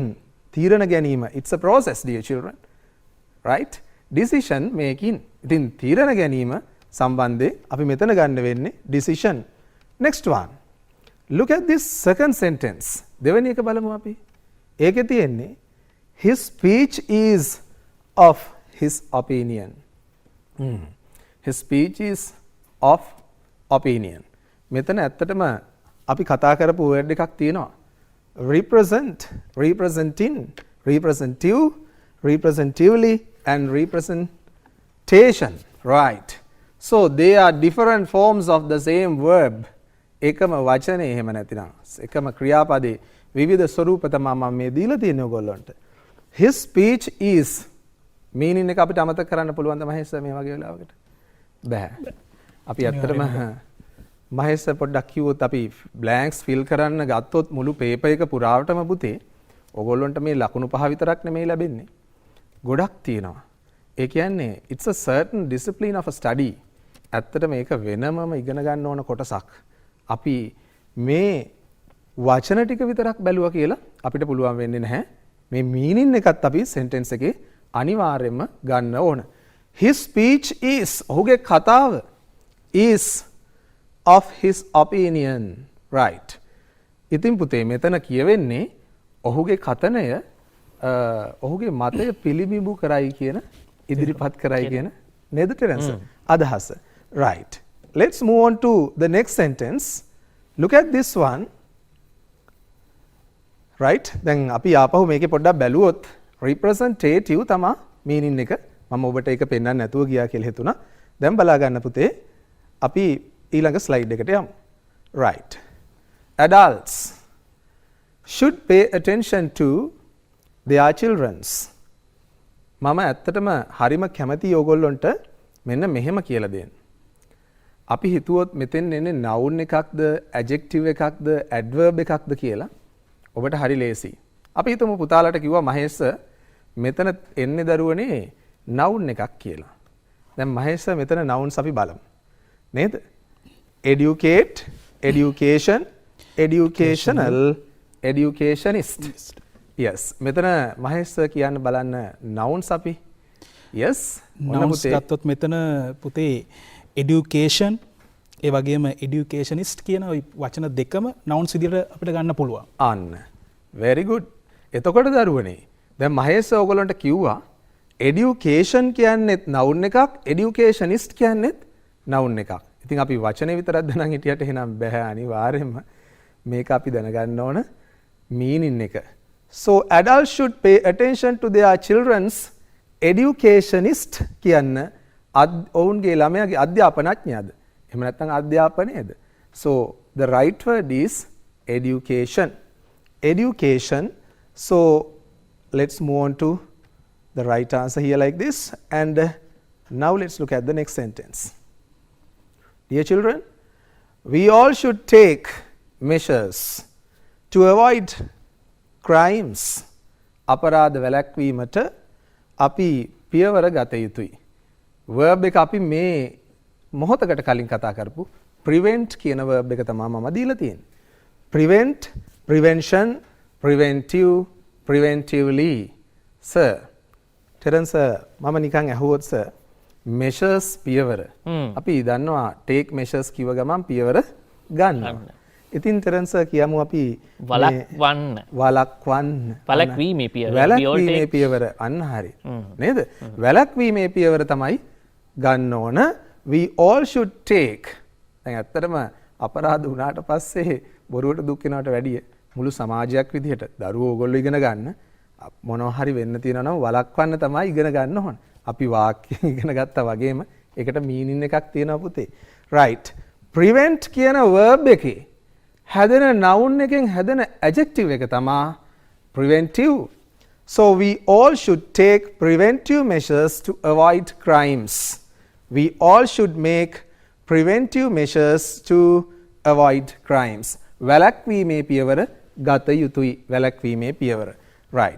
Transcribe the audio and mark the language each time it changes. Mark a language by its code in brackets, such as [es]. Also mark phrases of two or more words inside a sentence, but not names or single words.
[si] තීරණ ගැනීම. [en] It's a process, dear children. Right? Decision making. [si] ඉතින් තීරණ ගැනීම සම්බන්ධයෙන් අපි මෙතන ගන්න වෙන්නේ decision. [en] Next one. Look at this second sentence. [si] දෙවෙනි එක බලමු අපි. ඒකේ තියෙන්නේ [en] his speech is of his opinion. His speech is of opinion. [si] මෙතන ඇත්තටම අපි කතා කරපු word එකක් තියෙනවා. [en] represent, representing, representative, representatively and representation. Right. So they are different forms of the same verb. [si] එකම වචනේ එහෙම නැතිනම් එකම ක්‍රියාපදේ විවිධ ස්වරූප තමයි මම මේ දීලා තියෙන්නේ ඔයගොල්ලන්ට. [en] his speech is meaning [si] එක අපිට අමතක කරන්න පුළුවන්ද මහේෂ් මේ වගේ වෙලාවකට? බෑ. අපි ඇත්තටම මහේෂ් පොඩ්ඩක් කිව්වොත් අපි [en] blanks fill [si] කරන්න ගත්තොත් මුළු පේපර් එක පුරාවටම පුතේ ඔයගොල්ලන්ට මේ ලකුණු 5 විතරක් නෙමෙයි ලැබෙන්නේ. ගොඩක් තියෙනවා. ඒ කියන්නේ [en] it's a certain discipline of a study. [si] ඇත්තට මේක වෙනමම ඉගෙන ගන්න ඕන කොටසක්. අපි මේ වචන ටික විතරක් බැලුවා කියලා අපිට පුළුවන් වෙන්නේ නැහැ. මේ meaning එකත් අපි sentence එකේ අනිවාර්යයෙන්ම ගන්න ඕන. [en] His speech is [si] ඔහුගේ කතාව [en] is of his opinion. Right. [si] ඉතින් පුතේ මෙතන කියවෙන්නේ ඔහුගේ කතනය ඔහුගේ මතය පිළිබිඹු කරයි කියන ඉදිරිපත් කරයි කියන නේද ටෙරන්ස් අදහස. [en] Right. Let's move on to the next sentence. Look at this one. Right. [si] දැන් අපි ආපහු මේකේ පොඩ්ඩක් බැලුවොත් representative තමයි meaning එක. මම ඔබට ඒක පෙන්වන්න නැතුව ගියා කියලා හිතුණා. දැන් බලා ගන්න පුතේ. අපි ඊළඟ slide එකට යමු. [en] Right. Adults should pay attention to their children's. [si] මම ඇත්තටම හරිම කැමති ඕගොල්ලොන්ට මෙන්න මෙහෙම කියලා දෙන්න. අපි හිතුවොත් මෙතෙන් එන්නේ noun එකක්ද, adjective එකක්ද, adverb එකක්ද කියලා. ඔබට හරි ලේසි. අපි හිතමු පුතාලට කිව්වා මහේෂ් මෙතන එන්නේ දරුවනේ noun එකක් කියලා. දැන් මහේෂ් මෙතන nouns අපි බලමු. නේද? [en] Educate, education, educational, educationist. Yes. [si] මෙතන මහේෂ් කියන්න බලන්න nouns අපි. [en] Yes. [si] nouns ගත්තොත් මෙතන පුතේ education ඒ වගේම educationist කියන ওই වචන දෙකම nouns විදිහට අපිට ගන්න පුළුවන්. අන්න. [en] very good. [si] එතකොට දරුවනේ දැන් මහේෂ් ඔයගොල්ලන්ට කිව්වා education කියන්නේත් noun එකක්, educationist කියන්නේත් noun එකක්. ඉතින් අපි වචනේ විතරක් දැනන් හිටියට එහෙනම් බෑ අනිවාර්යයෙන්ම මේක අපි දැනගන්න ඕන meaning එක. [en] So adults should pay attention to their children's educationist [si] කියන්න ඔවුන්ගේ ළමයාගේ අධ්‍යාපනඥයාද? එහෙම නැත්නම් අධ්‍යාපනයේද? [en] So the right word is education. Education. So let's move on to the right answer here like this, and now let's look at the next sentence. Dear children, we all should take measures to avoid crimes. [si] අපරාධ වැළැක්වීමට අපි පියවර ගත යුතුයි. verb එක අපි මේ මොහොතකට කලින් කතා කරපු prevent කියන verb එක තමයි මම දීලා තියෙන්නේ. [en] prevent, prevention, preventive, preventively. sir, [si] ටෙරන්ස් මම නිකන් ඇහුවොත් [en] sir measures [si] පියවර. අපි දන්නවා [en] take measures [si] කිව්ව ගමන් පියවර ගන්නවා. ඉතින් ටෙරන්ස් කියමු අපි වළක්වීමේ පියවර. වැළැක්වීමේ පියවර අන්න හරි. නේද? වැළැක්වීමේ පියවර තමයි ගන්න ඕන. [en] We all should take. [si] දැන් ඇත්තටම අපරාධ වුණාට පස්සේ බොරුවට දුක් වෙනවට වැඩිය මුළු සමාජයක් විදිහට දරුවෝ ඕගොල්ලෝ ඉගෙන ගන්න මොනවා හරි වෙන්න තියෙනවා නම් වළක්වන්න තමයි ඉගෙන ගන්න ඕන. අපි වාක්‍ය ඉගෙන ගත්තා වගේම ඒකට meaning එකක් තියෙනවා පුතේ. right. prevent කියන verb එකේ හැදෙන noun එකෙන් හැදෙන adjective එක තමයි preventive. [en] So we all should take preventive measures to avoid crimes. We all should make preventive measures to avoid crimes. [si] වැළැක්වීමේ පියවර ගත යුතුයි. වැළැක්වීමේ පියවර. [en] Right.